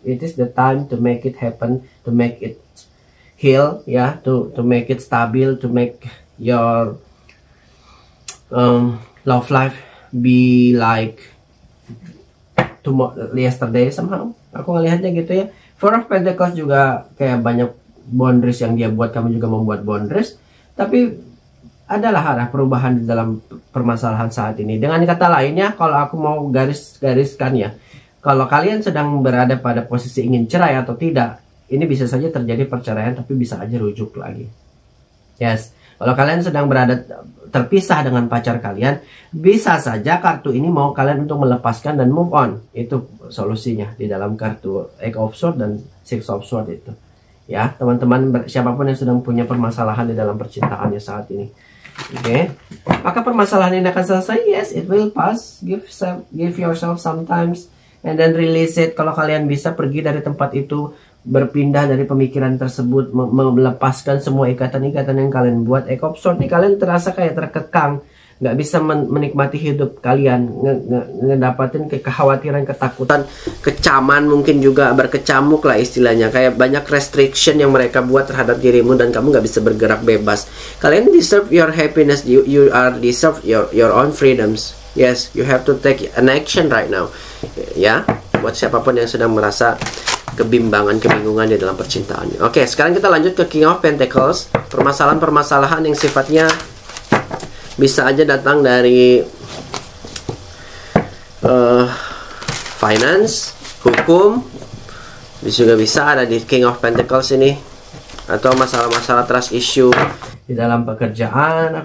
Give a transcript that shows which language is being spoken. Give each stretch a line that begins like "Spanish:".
English: It is the time to make it happen, to make it heal, ya, to make it stabil, to make your love life be like yesterday somehow.
Indonesian: Aku ngelihatnya gitu ya. Four of Pentacles juga kayak banyak boundaries yang dia buat, kamu juga membuat boundaries, tapi adalah arah perubahan di dalam permasalahan saat ini. Dengan kata lainnya, kalau aku mau garis-gariskan ya, kalau kalian sedang berada pada posisi ingin cerai atau tidak, ini bisa saja terjadi perceraian, tapi bisa aja rujuk lagi. Yes, kalau kalian sedang berada terpisah dengan pacar kalian, bisa saja kartu ini mau kalian untuk melepaskan dan move on. Itu solusinya di dalam kartu Eight of Swords dan Six of Swords itu. Ya, teman-teman, siapapun yang sedang punya permasalahan di dalam percintaannya saat ini. Oke. Apakah permasalahan ini akan selesai?
English: Yes, it will pass. Give yourself some time and then release it.
Indonesian: Kalau kalian bisa pergi dari tempat itu, berpindah dari pemikiran tersebut, melepaskan semua ikatan-ikatan yang kalian buat. Eight of Swords nih, kalian terasa kayak terkekang, nggak bisa menikmati hidup kalian, ngedapatin kekhawatiran, ketakutan, kecaman, mungkin juga berkecamuk lah istilahnya. Kayak banyak restriction yang mereka buat terhadap dirimu dan kamu nggak bisa bergerak bebas.
English: Kalian deserve your happiness, you are deserve your own freedoms. Yes, you have to take an action right now.
Indonesian: Ya, buat siapapun yang sedang merasa kebimbangan, kebingungan di dalam percintaannya. Oke, sekarang kita lanjut ke King of Pentacles. Permasalahan-permasalahan yang sifatnya bisa aja datang dari finance, hukum, juga bisa ada di King of Pentacles ini, atau masalah-masalah trust issue di dalam pekerjaan.